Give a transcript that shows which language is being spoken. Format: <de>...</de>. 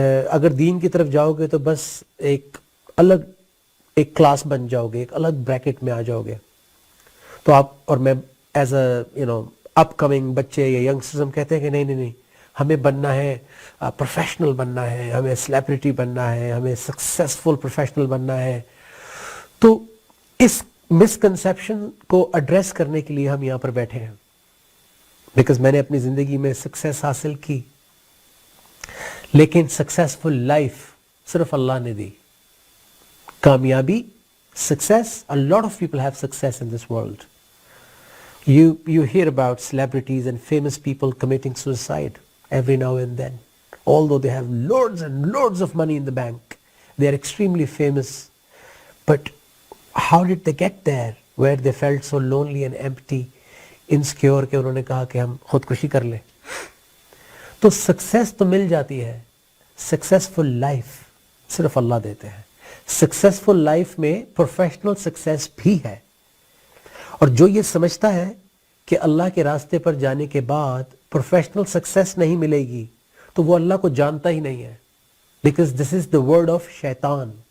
<ur>اگر دین کی طرف جاؤ گے تو بس ایک الگ ایک کلاس بن جاؤ گے، ایک الگ بریکٹ میں آ جاؤ گے۔ تو آپ اور میں ایز اے اپ کمنگ بچے یا ینگسٹرز ہم کہتے ہیں کہ نہیں نہیں نہیں، ہمیں بننا ہے، پروفیشنل بننا ہے، ہمیں سیلیبریٹی بننا ہے، ہمیں سکسیسفل پروفیشنل بننا ہے۔ تو اس مسکنسیپشن کو ایڈریس کرنے کے لیے ہم یہاں پر بیٹھے ہیں، بیکاز میں نے اپنی زندگی میں سکسیس حاصل کی، لیکن سکسیسفل لائف صرف اللہ نے دی۔ کامیابی،</ur> <en>success, a lot of people have success in this world. You hear about celebrities and famous people committing suicide every now and then, although they have loads and loads of money in the bank. They are extremely famous, but how did they get there where they felt so lonely and empty, insecure</en> <ur>کہ انہوں نے کہا کہ ہم خودکشی کر لیں؟ تو سکسیس تو مل جاتی ہے، سکسیسفل لائف صرف اللہ دیتے ہیں۔ سکسیسفل لائف میں پروفیشنل سکسیس بھی ہے، اور جو یہ سمجھتا ہے کہ اللہ کے راستے پر جانے کے بعد پروفیشنل سکسیس نہیں ملے گی تو وہ اللہ کو جانتا ہی نہیں ہے،</ur> <en>because this is the word of شیطان،</en>